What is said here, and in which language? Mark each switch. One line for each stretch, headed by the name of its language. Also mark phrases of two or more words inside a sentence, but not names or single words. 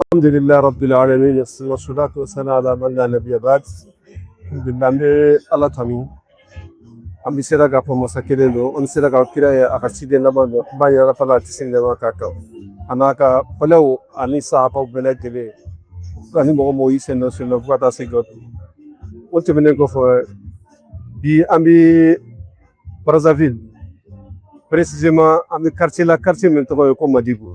Arabic: الحمد لله رب العالمين والصلاة والسلام على من لا نبي بعد.
Bambara: Alhamdulillah be ala tami. An bɛ sera k'a fɔ masa kelen don, an sera ka kira ye a ka ciden laban don, an b'a yɛrɛ fana a tɛ se nɛma k'a kan. A n'a ka fɔlɛw ani sahabaw bɛɛ lajɛlen ani mɔgɔ mɔgɔw y'i sen dɔ sen dɔ fo ka taa se dɔ. O tɛmɛnen kɔfɛ bi an bɛ Brazzaville, précisément an bɛ quartier la quartier min tɔgɔ ye ko Madibu.